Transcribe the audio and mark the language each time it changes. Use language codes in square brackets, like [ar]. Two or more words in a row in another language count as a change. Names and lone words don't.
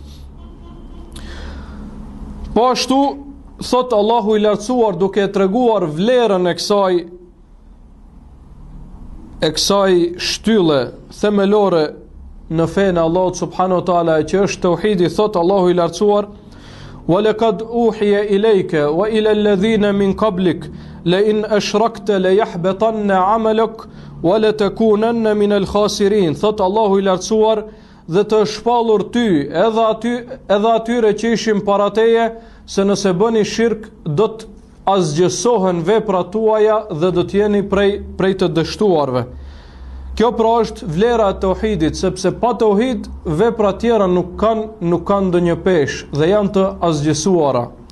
[sq] Po ashtu thot Allahu i lartësuar, duke treguar vlerën e kësaj shtylle themelore në fenë e Allahut [ar] سبحانه وتعالى, [sq] që është tauhidi, thot Allahu i lartësuar: [ar] وَلَقَدْ أُوحِيَ إِلَيْكَ وَإِلَى الَّذِينَ مِنْ قَبْلِكَ لَإِنْ أَشْرَكْتَ لَيَحْبَطَنَّ عَمَلُكَ وَلَتَكُونَنَّ مِنَ الْخَاسِرِينَ. [sq] Thot Allahu i lartësuar, dhe të shpallur ty edhe atyre që ishin para teje, se nëse bëni shirk do të azgjësohen veprat tuaja dhe do të jeni prej të dështuarve. Kjo pra është vlera e tauhidit, sepse pa tauhid veprat tjera nuk kanë ndonjë peshë dhe janë të azgjësuara.